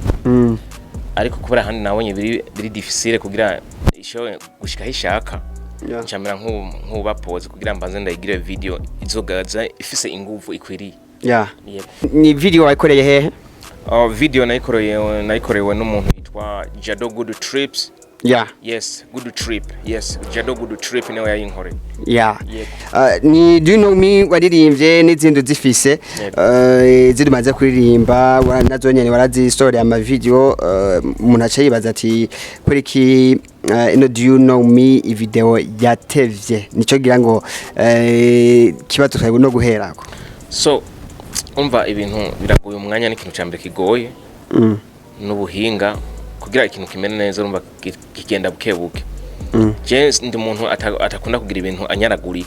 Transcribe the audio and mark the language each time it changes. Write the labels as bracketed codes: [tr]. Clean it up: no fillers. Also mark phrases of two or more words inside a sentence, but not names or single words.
[rn] Ariko kubera handi nabonye biri difficile kugira isho gushika hishaka. Ncamira nkuba pause kugira mbanze ndayigire video izogaza ifise ingufu ikwiriye. Ni video wayikoreye hehe? Video nayikorewe n'umuntu yitwa Jado Good Trips. Yes, Good Trip. Yes, Jado Good Trip niwe yayinkore. Ni do you know me waririmbye n'izindi zifise ziri maze kuririmba nazo nyene warazi story ama video umuntu aca yibaza ati kuri ki do you know me video yatevye nico gira ngo kibazo twego no guherako. So umva ibintu biragoye umwanya n'ikintu cyambere kigoye n'ubuhinga kugira ikintu kimene neza urumva kigenda bukebuke. Je ndi umuntu atakunda kugira ibintu anyaragurika.